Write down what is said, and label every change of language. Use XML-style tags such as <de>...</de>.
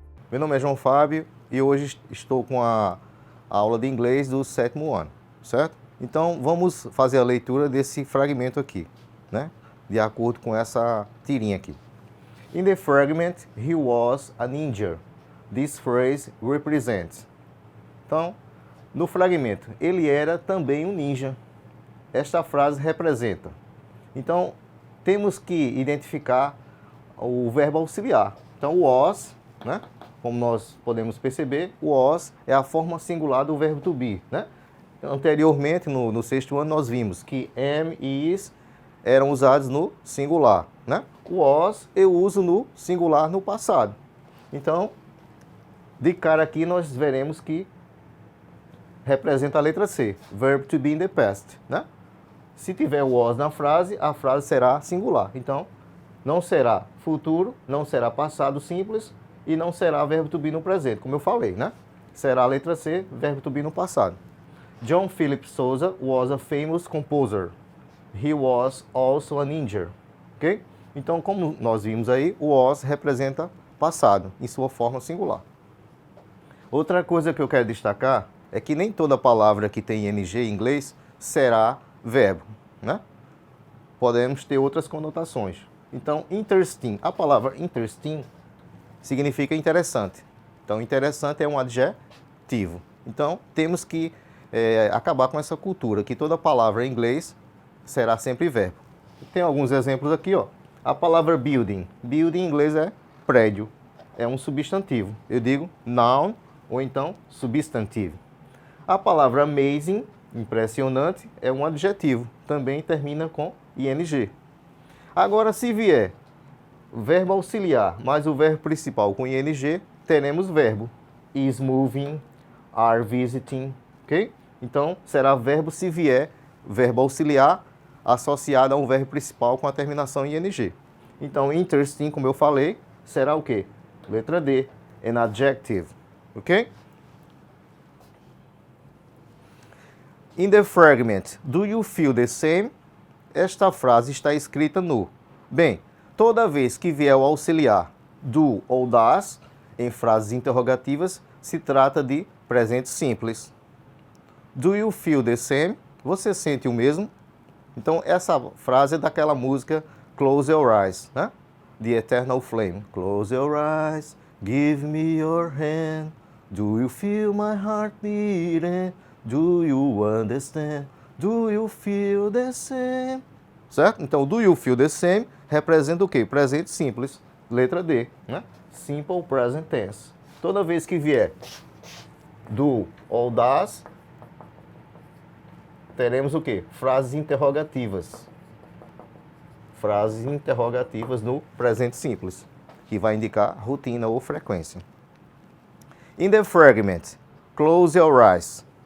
<pt>Meu nome é João Fábio e hoje estou com a aula de inglês do 7º ano, certo? Então vamos fazer a leitura desse fragmento aqui, né? De acordo com essa tirinha aqui.</pt> <en>In the fragment, he was a ninja. This phrase represents.</en> <pt>Então, no fragmento, ele era também um ninja. Esta frase representa. Então, temos que identificar o verbo auxiliar. Então, was, né? Como nós podemos perceber, o was é a forma singular do verbo to be, né? Anteriormente, no 6º ano, nós vimos que am e is eram usados no singular, né? O was eu uso no singular no passado. Então, de cara aqui, nós veremos que representa a letra C,</pt> <en>verb to be in the past,</en> <pt>né? Se tiver o was na frase, a frase será singular. Então, não será futuro, não será passado simples e não será verbo to be no presente, como eu falei, né? Será a letra C, verbo to be no passado.</pt> <en>John Philip Sousa was a famous composer. He was also a ninja. Ok?</en> <pt>Então, como nós vimos aí, o was representa passado, em sua forma singular. Outra coisa que eu quero destacar é que nem toda palavra que tem ing em inglês será verbo, né? Podemos ter outras conotações. Então, interesting, a palavra interesting significa interessante. Então, interessante é um adjetivo. Então, temos que acabar com essa cultura, que toda palavra em inglês será sempre verbo. Tem alguns exemplos aqui, ó. A palavra building. Building em inglês é prédio. É um substantivo. Eu digo noun ou então substantivo. A palavra amazing, impressionante, é um adjetivo. Também termina com ing. Agora, se vier verbo auxiliar mais o verbo principal com ing, teremos verbo.</pt> <en>Is moving, are visiting, ok?</en> <pt>Então, será verbo se vier verbo auxiliar associado a um verbo principal com a terminação em ing. Então, interesting, como eu falei, será o quê? Letra D,</pt> <en>an adjective, ok? In the fragment, do you feel the same?</en> <pt>Esta frase está escrita no. Bem, toda vez que vier o auxiliar do ou das, em frases interrogativas, se trata de presente simples.</pt> <en>Do you feel the same?</en> <pt>Você sente o mesmo? Então, essa frase é daquela música Close Your Eyes, né?</pt> <en>The Eternal Flame. Close your eyes, give me your hand. Do you feel my heart beating? Do you understand? Do you feel the same? Certo?</en> <pt>Então, do you feel the same representa o quê? Presente simples. Letra D, né?</pt> <en>Simple present tense.</en> <pt>Toda vez que vier do ou das, teremos o quê? Frases interrogativas. Frases interrogativas no presente simples, que vai indicar rotina ou frequência.</pt> <en>In the fragment, close your eyes.</en>